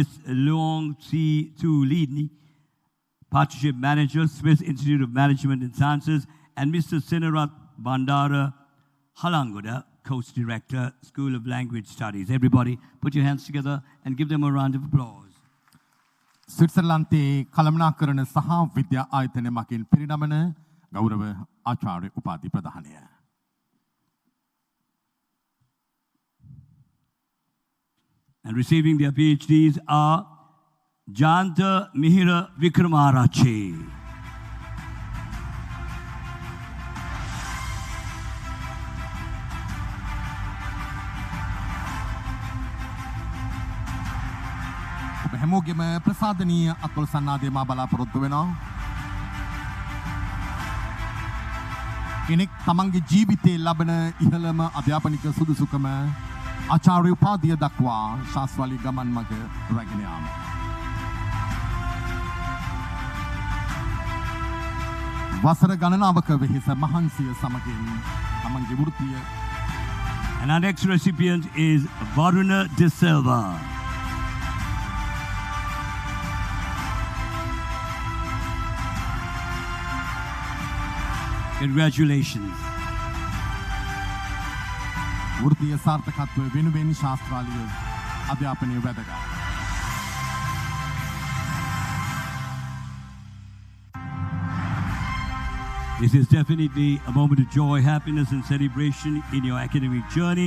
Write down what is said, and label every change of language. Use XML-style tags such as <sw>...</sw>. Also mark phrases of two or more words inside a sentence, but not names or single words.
<en>Luong Tsi Tu Lini, Partnership Manager, Swiss Institute of Management and Sciences, and Mr. Senarat Bandara Halangoda, Coast Director, School of Language Studies. Everybody, put your hands together and give them a round of applause.</en> <si>ස්විට්සර්ලන්තයේ කළමනාකරණ සහ විද්‍යා ආයතන මගින් පිරිනමන ගෞරව ආචාර්ය උපාධි ප්‍රදානය.</si> <en>And receiving their PhDs are Janta Mihira Vikramarache,</en> <si>හැමෝගෙම ප්‍රසාදනීය අත්වල සන්නාදය මා බලාපොරොත්තු වෙනවා. කෙනෙක් තමන්ගේ ජීවිතයේ ලබන ඉහළම අධ්‍යාපනික සුදුසුකම ආචාර්ය උපාධිය දක්වා ශාස්ත්‍රාලි ගමන් මඟ රැගෙන යාම. වසර ගණනාවක වෙහෙස මහන්සිය සමගින් තමන්ගේ වෘත්තිය.</si> <en>And our next recipient is Varuna De Silva. Congratulations.</en> <si>වෘත්තීය සාර්ථකත්වය වෙනුවෙන් ශාස්ත්‍රාලීය අධ්‍යාපනය වැදගත්.</si> <en>This is definitely a moment of joy, happiness and celebration in your academic journey.</en>